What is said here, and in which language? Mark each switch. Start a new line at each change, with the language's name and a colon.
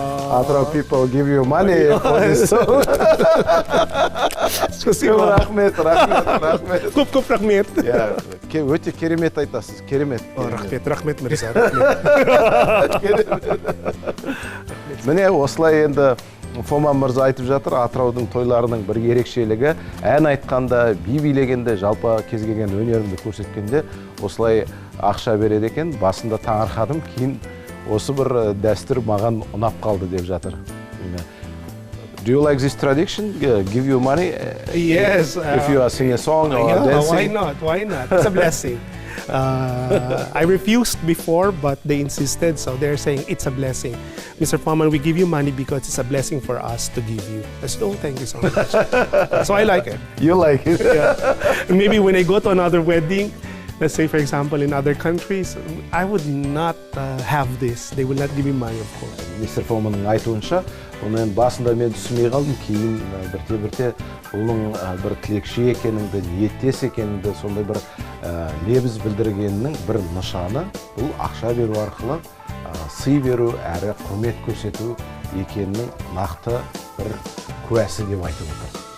English: Atrau people give you money for this song.
Russian: Спасибо.
Kazakh: Rahmet. Көп рахмет. Yeah, өте керемет айтасыз. Керемет. Рахмет мырза. Міне осылай енді Фоман мырза айтып жатыр, Атыраудың тойларының бір ерекшелігі, ән айтқанда, би билегенде, жалпы кез келген өнерімді көрсеткенде осылай ақша береді екен. Басында таңырқадым, кейін осы бір дәстүр маған ұнап қалды деп жатыр.
English: Do you like this tradition? Give you money? Yes. If you are singing a song or dancing? Why not? It's a blessing. I refused before, but they insisted, so they're saying it's a blessing. Mr. Foreman, we give you money because it's a blessing for us to give you. I said, oh, thank you so much. So I like it. You like it? Yeah. And maybe when I go to another wedding, let's say, for example, in other countries, I would not have this. They will not give me money, of course. Mr.
Kazakh: Foreman'ның айтуынша, оның басында мен түсінбей қалдым, кейін бірте бұның бір тілекші екеніңді, ниеттес екеніңді, сондай бір лебіз білдіргенінің бір нышаны, бұл ақша беру арқылы сый беру әрі құрмет көрсету екенінің нақты бір куәсі деп айтып отыр.